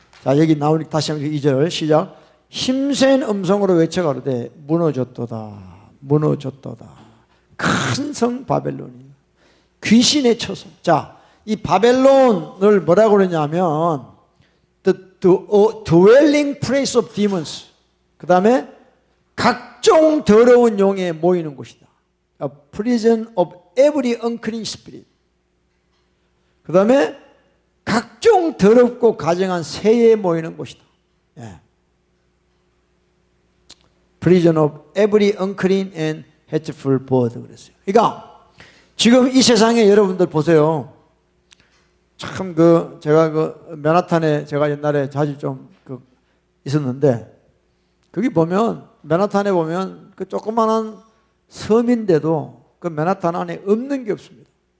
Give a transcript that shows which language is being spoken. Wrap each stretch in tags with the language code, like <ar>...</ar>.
<ko>자, 여기 나오니까 다시 한번 2절 시작. 힘센 음성으로 외쳐가로되 무너졌도다 무너졌도다. 큰 성 바벨론이 귀신의 처소. 자, 이 바벨론을 뭐라고 그러냐면</ko> <en>the dwelling place of demons.</en> <ko>그 다음에 각종 더러운 용에 모이는 곳이다.</ko> <en>A prison of every unclean spirit.</en> <ko>그 다음에 각종 더럽고 가증한 새에 모이는 곳이다. 예.</ko> <en>Prison of every unclean and hateful bird</en> <ko>그랬어요. 그러니까 지금 이 세상에 여러분들 보세요. 참 제가 맨하탄에 제가 옛날에 자주 좀 있었는데, 거기 보면 맨하탄에 보면 그 조그만한 섬인데도 그 맨하탄 안에 없는 게 없습니다.</ko>